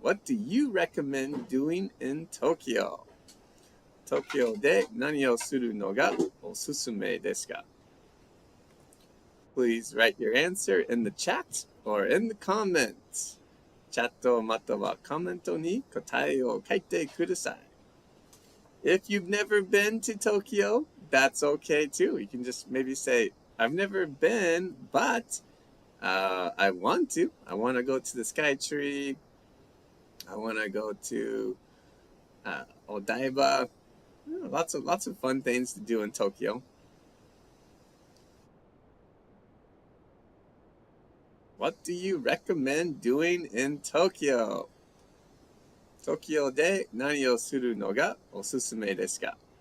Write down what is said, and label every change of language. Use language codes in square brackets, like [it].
[en] What do you recommend doing in Tokyo? [ja] Tokyo de nani o suru no ga osusume desu ka? [en] Please write your answer in the chat or in the comments. [ja] チャットまたはコメントに答えを書いてください. [en] If you've never been to Tokyo, that's okay too. You can just maybe say, I've never been, but I want to. I want to go to the Skytree. I want to go to Odaiba. Lots of fun things to do in Tokyo. What do you recommend doing in Tokyo? [ja] 東京で何をするのがおすすめですか?